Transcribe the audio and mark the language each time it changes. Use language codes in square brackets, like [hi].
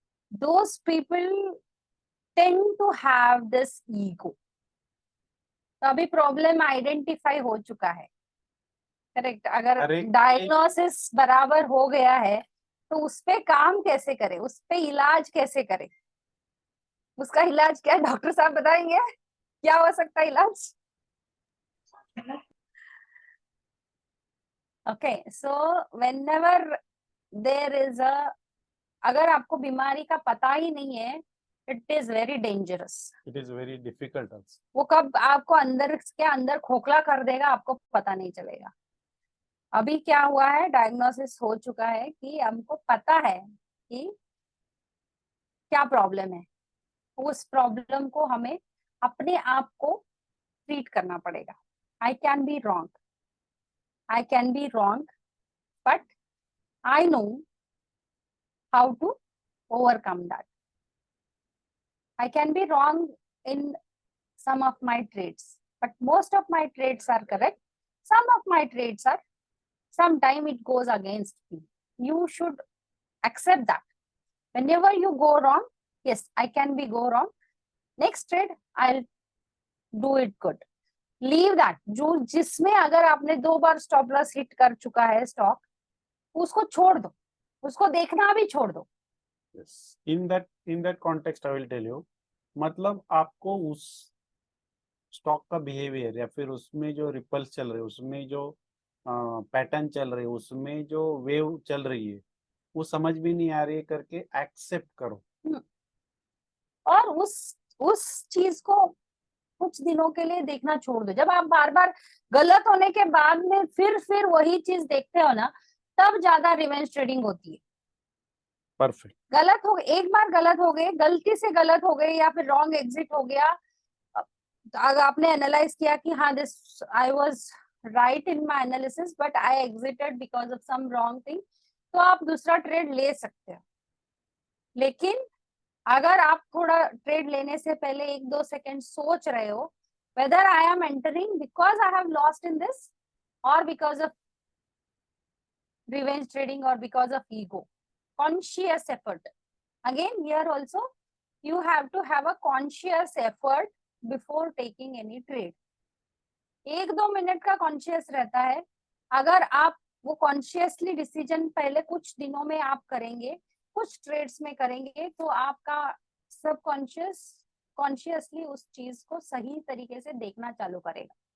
[en] Those people tend to have this ego. [hi] तो अभी problem identify हो चुका है, करेक्ट। अगर डायग्नोसिस बराबर हो गया है तो उस पे काम कैसे करे, उस पे इलाज कैसे करे, उसका इलाज क्या है डॉक्टर साहब बताएंगे, क्या हो सकता है इलाज। [en] okay so whenever there is [hi] अगर आपको बीमारी का पता ही नहीं है, [en] It is very dangerous, It is very difficult also. [hi] वो कब आपको अंदर के अंदर खोखला कर देगा आपको पता नहीं चलेगा। अभी क्या हुआ है, डायग्नोसिस हो चुका है कि हमको पता है कि क्या प्रॉब्लम है, उस प्रॉब्लम को हमें अपने आप को ट्रीट करना पड़ेगा। [en] I can be wrong, I can be wrong, but I know how to overcome that. I can be wrong in some of my trades, but most of my trades are correct. Some of my trades are, sometimes it goes against me. You should accept that. Whenever you go wrong, yes, I can be go wrong. Next trade, I'll do it good. Leave that, [hi] जो जिसमें अगर आपने 2 बार stop loss hit कर चुका है stock, उसको छोड़ दो, उसको देखना भी छोड़ दो। [en] Yes. In that context, I will tell you, [hi] मतलब आपको उस स्टॉक का बिहेवियर या फिर उसमें जो रिपल्स चल रहे हैं, उसमें जो पैटर्न चल रहे हैं, उसमें जो वेव चल रही है, वो समझ भी नहीं आ रही है करके एक्सेप्ट करो। और उस चीज को कुछ दिनों के लिए देखना छोड़ दो। जब आप बार बार गलत होने के बाद में फिर वही चीज देखते हो ना, तब ज्यादा रिवेंज ट्रेडिंग होती है। [en] Perfect. [hi] गलत हो, एक बार गलत हो गए, गलती से गलत हो गए या फिर रॉन्ग एग्जिट हो गया, अगर आपने एनालाइज किया कि हाँ [en] this I was right in my analysis but I exited because of some wrong thing, [hi] तो आप दूसरा ट्रेड ले सकते हो। लेकिन अगर आप थोड़ा ट्रेड लेने से पहले 1-2 सेकंड सोच रहे हो [en] whether I am entering because I have lost in this or because of revenge trading or because of ego, conscious effort. Again here also you have to have a conscious effort before taking any trade. [hi] 1-2 minute का conscious रहता है, अगर आप वो consciously decision पहले कुछ दिनों में आप करेंगे, कुछ ट्रेड्स में करेंगे, तो आपका सबकॉन्शियस कॉन्शियसली उस चीज को सही तरीके से देखना चालू करेगा.